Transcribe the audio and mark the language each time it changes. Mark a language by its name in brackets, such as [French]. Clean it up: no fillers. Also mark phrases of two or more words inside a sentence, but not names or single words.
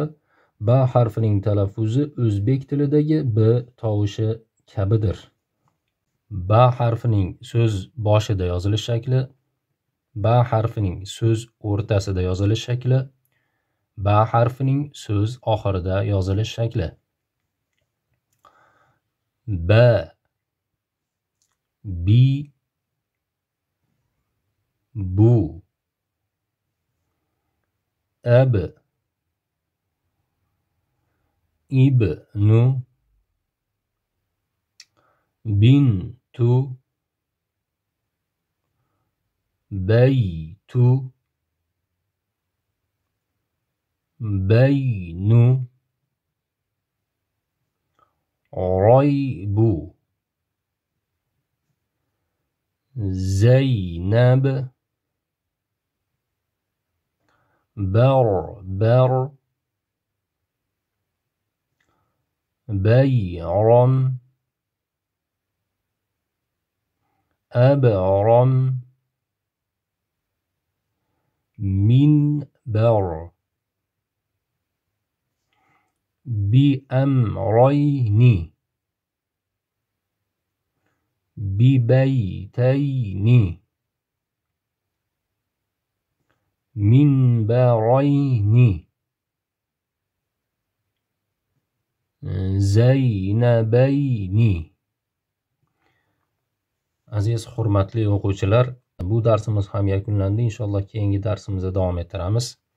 [Uzbek] Ba harfining talaffuzi o'zbek tilidagi b tovushi kabidir. Ba harfining so'z boshida yozilish shakli, ba harfining so'z o'rtasida yozilish shakli, ba harfining so'z oxirida yozilish shakli. [Arabic] بَ، بِ، بُ، أَب، اِبْنُ، بِنْتُ، بَيْتُ, بَيْنُ, رَيْبُ، زَيْنَب، بَرْبَر، بَيْرَم، أَبْرَم، مِنْبَر, بأمرين ببيتين مِنْبَرَيْنِ زَيْنَبَيْنِ. [Uzbek] Aziz hurmatli o'quvchilar, bu darsimiz ham yakunlandi. Inshaalloh keyingi darsimizda davom ettiramiz.